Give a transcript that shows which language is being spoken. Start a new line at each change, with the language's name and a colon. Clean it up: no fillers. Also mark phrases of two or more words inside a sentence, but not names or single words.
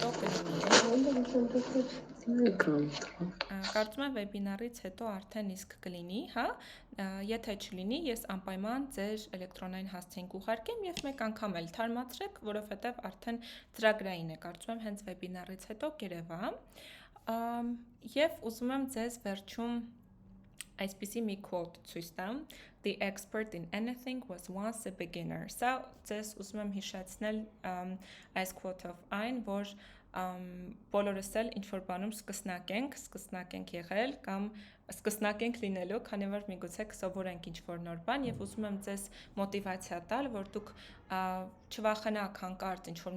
Armenian: հետո արդեն իսկ կլինի, հա, եթե չլինի, ես անպայման ձեր էլեկտրոնային հասցեն կուղարկեմ և մեկ անգամ էլ թարմացրեք, որովհետև արդեն ծրագրային է, կարծում եմ հենց վեբինարից հետո կերևա, և ուզում եմ ձեզ վերջում այսպիսի մի quote ցույց տամ,
English: The expert in anything was once a beginner,
Armenian: սա ձեզ ուզում եմ հիշեցնել այս quote-ով այն, որ բոլորս էլ ինչ-որ բանում սկսնակ ենք եղել կամ սկսնակ ենք լինելու, քանի որ միգուցե կսովորենք ինչ-որ նոր բան և ուզում եմ ձեզ մոտիվացիա տալ, որ դուք չվախենաք հանկարծ ինչ-որ